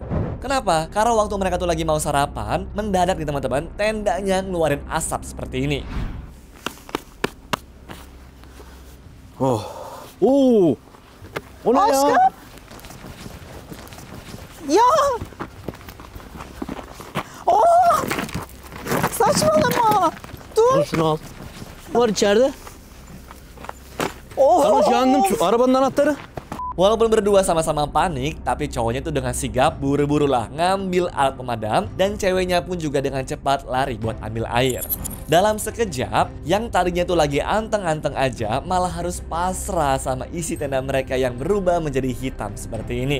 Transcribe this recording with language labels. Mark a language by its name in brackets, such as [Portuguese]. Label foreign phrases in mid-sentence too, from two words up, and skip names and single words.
[Indonesian] Kenapa? Karena waktu mereka tuh lagi mau sarapan, mendadak nih teman-teman, tendanya ngeluarin asap seperti ini. Oscar? Ya! [Turkish] Saçmalama. Dur. Şunu al. Var içeride. Oh. Yalnız yandım şu arabanın anahtarı. [Indonesian] Walaupun berdua sama-sama panik, tapi cowoknya tuh dengan sigap buru-buru lah ngambil alat pemadam, dan ceweknya pun juga dengan cepat lari buat ambil air. Dalam sekejap, yang tadinya tuh lagi anteng-anteng aja malah harus pasrah sama isi tenda mereka yang berubah menjadi hitam seperti ini.